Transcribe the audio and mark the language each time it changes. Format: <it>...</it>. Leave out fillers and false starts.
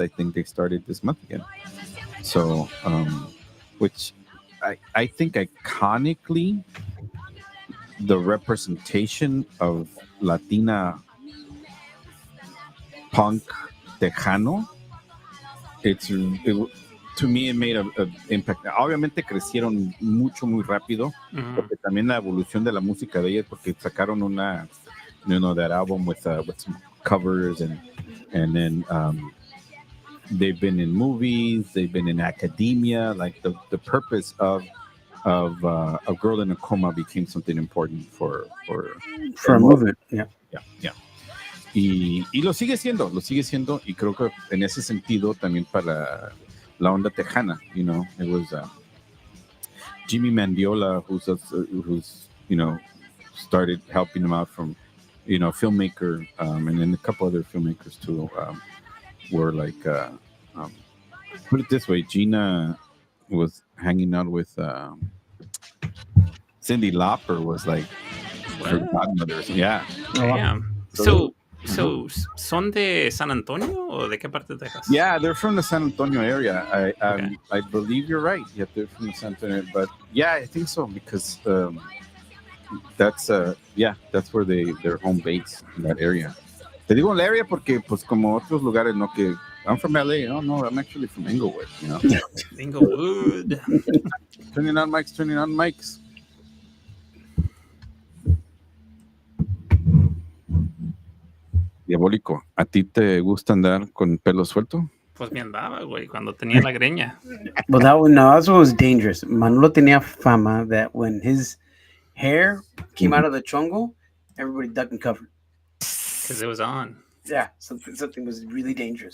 <en>I think they started this month again. So, which I think iconically, the representation of Latina punk tejano, to me, it made an impact.</en> <es>Obviamente crecieron muy rápido, porque también la evolución de la música de ellas, porque sacaron una,</es> <en>that album with some covers and then they've been in movies, they've been in academia. Like the purpose of a girl in a coma became something important For a movement. Yeah. yeah, yeah.</en> <es>Y lo sigue siendo, y creo que en ese sentido también para la onda tejana,</es> <en>it was Jimmy Mandiola, who's started helping him out from, filmmaker, and then a couple other filmmakers too, were like, put it this way, Gina was hanging out with Cyndi Lauper was like her What? godmother. Yeah. Oh, wow. Damn. So-</en> <es>So, ¿son de San Antonio o de qué parte de Texas?</es> <en>Yeah, they're from the San Antonio area. Okay. I believe you're right. Yeah, they're from the San Antonio, but yeah, I think so because that's where their home base in that area.</en> <es>Te digo el area porque pues como otros lugares, no que</es> <en>I'm from LA. Oh no, I'm actually from Inglewood. Inglewood. Turning on mics.</en> <es>Diabólico, ¿a ti te gusta andar con pelo suelto? Pues me andaba, güey, cuando tenía la greña.</es> <en>Well, that one was dangerous. Manolo</en> <es>tenía fama</es> <en>that when his hair came out of the chongo, everybody ducked and covered. Because it was on. Yeah, something was really dangerous.</en>